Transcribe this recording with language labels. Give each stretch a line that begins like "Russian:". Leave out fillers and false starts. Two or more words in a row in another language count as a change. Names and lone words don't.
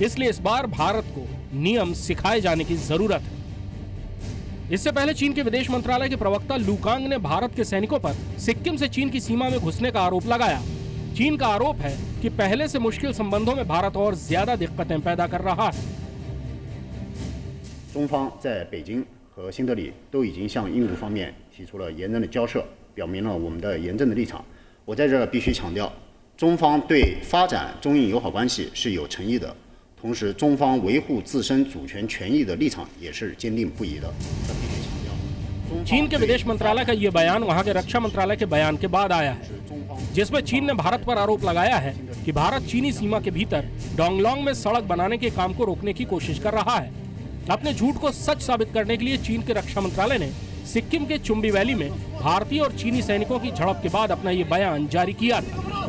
Hindi: इसलिए इस बार भारत को नियम सिखाए जाने की जरूरत है। इससे पहले चीन के विदेश मंत्रालय के प्रवक्ता लू कांग ने भारत के सैनिकों पर सिक्किम से चीन की सीमा में घुसने का आरोप लगाया। चीन का आरोप है कि पहले से मुश्किल संबंधों में भारत और ज्यादा दिक्कतें पैदा कर रहा है।
Chinese: 中方在北京和新德里都已经向印度方面提出了严正的交涉，表明了我们的严正的立场。我在这必须强调，中方对发展中印友好关系是有诚意的，同时中方维护自身主权权益的立场也是坚定不移的。这必须强调。
Hindi: चीन के विदेश मंत्रालय का ये बयान वहाँ के रक्षा मंत्रालय के बयान के बाद आया है, जिसमें चीन ने भारत पर आरोप लगाया है कि भारत चीनी सीमा के भीतर डोंगलोंग में सड़क बनाने के काम को रोकने की कोशिश कर रहा है। अपने झूठ को सच साबित करने के लिए चीन के रक्षा मंत्रालय ने सिक्किम के चुंबी वैली में भारतीय और चीनी सैनिकों की झड़प के बाद अपना ये बयान जारी किया था।